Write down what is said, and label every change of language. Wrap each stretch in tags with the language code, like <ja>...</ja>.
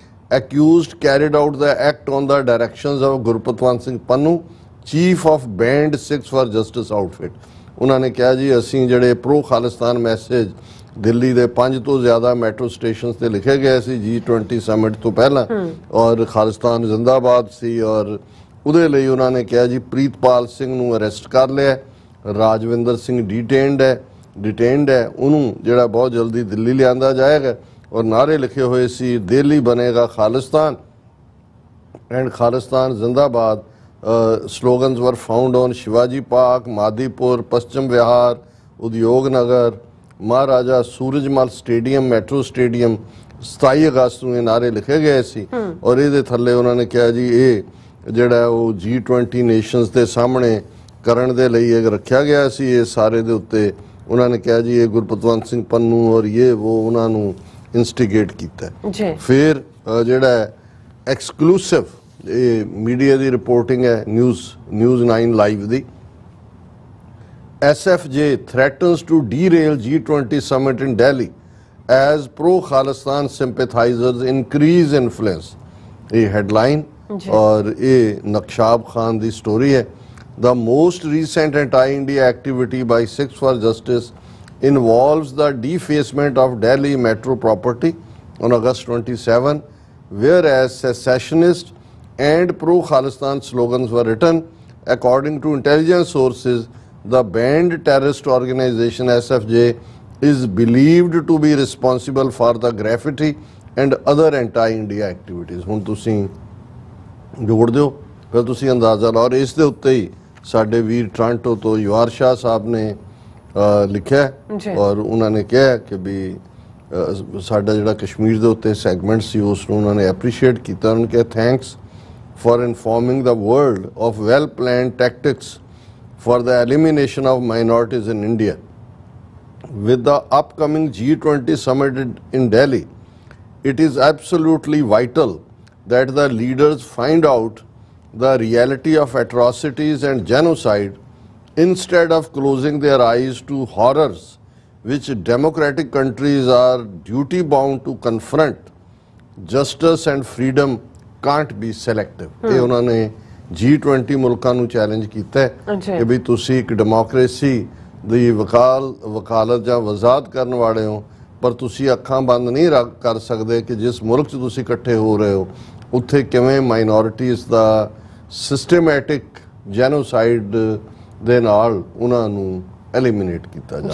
<en>Accused carried out the act on the directions of Gurpatwant Singh Pannu, chief of Band 6 for Justice outfit.</en> <pa>ਉਹਨਾਂ ਨੇ ਕਿਹਾ ਜੀ ਅਸੀਂ ਜਿਹੜੇ ਪ੍ਰੋ ਖਾਲਿਸਤਾਨ ਮੈਸੇਜ ਦਿੱਲੀ ਦੇ 5 ਤੋਂ ਜ਼ਿਆਦਾ ਮੈਟਰੋ ਸਟੇਸ਼ਨਸ ਤੇ ਲਿਖੇ ਗਏ ਸੀ G20 ਸਮਿਟ ਤੋਂ ਪਹਿਲਾਂ ਔਰ ਖਾਲਿਸਤਾਨ ਜ਼ਿੰਦਾਬਾਦ ਸੀ ਔਰ ਉਹਦੇ ਲਈ ਉਹਨਾਂ ਨੇ ਕਿਹਾ ਜੀ ਪ੍ਰੀਤਪਾਲ ਸਿੰਘ ਨੂੰ ਅਰੈਸਟ ਕਰ ਲਿਆ, ਰਾਜਵਿੰਦਰ ਸਿੰਘ ਡਿਟੇਨਡ ਹੈ ਉਹਨੂੰ ਜਿਹੜਾ ਬਹੁਤ ਜਲਦੀ ਦਿੱਲੀ ਲਿਆਂਦਾ ਜਾਏਗਾ ਔਰ ਨਾਰੇ ਲਿਖੇ ਹੋਏ ਸੀ ਦਿੱਲੀ ਬਣੇਗਾ ਖਾਲਿਸਤਾਨ ਐਂਡ ਖਾਲਿਸਤਾਨ ਜ਼ਿੰਦਾਬਾਦ।</pa> <en>slogans were found on Shivaji Park, Madipur, Paschim Vihar, Udyog Nagar, Maharaja Surajmal Stadium, Metro Stadium।</en> <pa>27 ਅਗਸਤ ਨੂੰ ਇਹ ਨਾਰੇ ਲਿਖੇ ਗਏ ਸੀ ਔਰ ਇਹਦੇ ਥੱਲੇ ਉਹਨਾਂ ਨੇ ਕਿਹਾ ਜੀ ਇਹ ਜਿਹੜਾ ਉਹ G20 ਨੇਸ਼ਨਸ ਦੇ ਸਾਹਮਣੇ ਕਰਨ ਦੇ ਲਈ ਇਹ ਰੱਖਿਆ ਗਿਆ ਸੀ। ਇਹ ਸਾਰੇ ਦੇ ਉੱਤੇ ਉਹਨਾਂ ਨੇ ਕਿਹਾ ਜੀ ਇਹ ਗੁਰਪਤਵੰਤ ਸਿੰਘ ਪੰਨੂ ਔਰ ਇਹ ਉਹ ਉਹਨਾਂ ਨੂੰ ਇਨਸਟੀਗੇਟ ਕੀਤਾ ਜੀ। ਫਿਰ ਜਿਹੜਾ ਐਕਸਕਲੂਸਿਵ ਇਹ ਮੀਡੀਆ ਦੀ ਰਿਪੋਰਟਿੰਗ ਹੈ news 9 live ਦੀ</pa> <en>SFJ threatens to derail G20 summit in Delhi as pro-Khalistan sympathizers increase influence।</en> <pa>ਇਹ ਹੈਡਲਾਈਨ ਔਰ ਇਹ ਨਕਸ਼ਾਬ ਖਾਨ ਦੀ ਸਟੋਰੀ ਹੈ।</pa> <en>The most recent anti-India activity by Six for Justice involves the defacement of Delhi metro property on August 27, whereas secessionist and pro-Khalistan slogans were written. According to intelligence sources, the banned terrorist organization SFJ is believed to be responsible for the graffiti and other anti-India activities।</en> <pa>ਹੁਣ ਤੁਸੀਂ ਜੋੜ ਦਿਓ ਫਿਰ ਤੁਸੀਂ ਅੰਦਾਜ਼ਾ ਲਾਓ। ਇਸ ਦੇ ਉੱਤੇ ਹੀ ਸਾਡੇ ਵੀਰ ਟ੍ਰਾਂਟੋ ਤੋਂ ਯਵਾਰ ਸ਼ਾਹ ਸਾਹਿਬ ਨੇ ਲਿਖਿਆ ਔਰ ਉਹਨਾਂ ਨੇ ਕਿਹਾ ਕਿ ਵੀ ਸਾਡਾ ਜਿਹੜਾ ਕਸ਼ਮੀਰ ਦੇ ਉੱਤੇ ਸੈਗਮੈਂਟ ਸੀ ਉਸ ਨੂੰ ਉਹਨਾਂ ਨੇ ਐਪਰੀਸ਼ੀਏਟ ਕੀਤਾ। ਉਹਨਾਂ ਨੇ ਕਿਹਾ</pa> <en>Thanks for informing the world of well-planned tactics for the elimination of minorities in India. With the upcoming G20 summit in Delhi, it is absolutely vital that the leaders find out the reality of atrocities and genocide instead of closing their eyes to horrors which democratic countries are duty-bound to confront. Justice and freedom can't be selective।</en> <pa>ਇਹ ਉਹਨਾਂ ਨੇ G20 ਮੁਲਕਾਂ ਨੂੰ challenge ਕੀਤਾ ਹੈ ਕਿ ਵੀ ਤੁਸੀਂ ਇੱਕ ਡੈਮੋਕ੍ਰੇਸੀ ਦੀ ਵਕਾਲਤ ਜਾਂ ਵਜ਼ਾਤ ਕਰਨ ਵਾਲੇ ਹੋ ਪਰ ਤੁਸੀਂ ਅੱਖਾਂ ਬੰਦ ਨਹੀਂ ਕਰ ਸਕਦੇ ਕਿ ਜਿਸ ਮੁਲਕ 'ਚ ਤੁਸੀਂ ਇਕੱਠੇ ਹੋ ਰਹੇ ਹੋ ਉੱਥੇ ਕਿਵੇਂ ਮਾਈਨੋਰਿਟੀਜ਼ ਦਾ ਸਿਸਟਮੈਟਿਕ ਜੈਨੋਸਾਈਡ ਦੇ ਨਾਲ ਉਹਨਾਂ ਨੂੰ ਐਲੀਮੀਨੇਟ ਕੀਤਾ ਜਾਏ।</pa>